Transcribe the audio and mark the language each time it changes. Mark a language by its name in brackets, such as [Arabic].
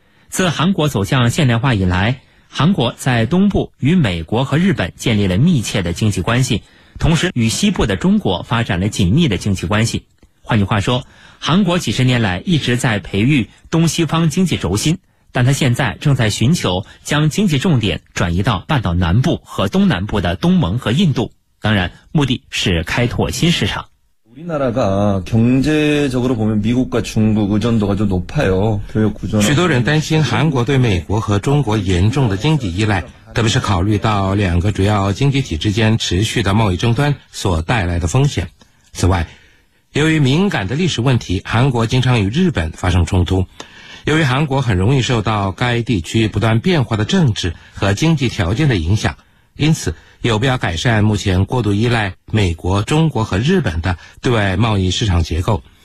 [Chinese] 自韩国走向现代化以来，韩国在东部与美国和日本建立了密切的经济关系，同时与西部的中国发展了紧密的经济关系。换句话说，韩国几十年来一直在培育东西方经济轴心，但他现在正在寻求将经济重点转移到半岛南部和东南部的东盟和印度，当然目的是开拓新市场。 [Korean] 우리나라가경제적으로보면미국과중국의존도가좀높아요교육구조 [Chinese] 许多人担心韩国对美国和中国严重的经济依赖，特别是考虑到两个主要经济体之间持续的贸易争端所带来的风险。此外，由于敏感的历史问题，韩国经常与日本发生冲突。由于韩国很容易受到该地区不断变化的政治和经济条件的影响，因此有必要改善目前过度依赖美国、中国和日本的对外贸易市场结构。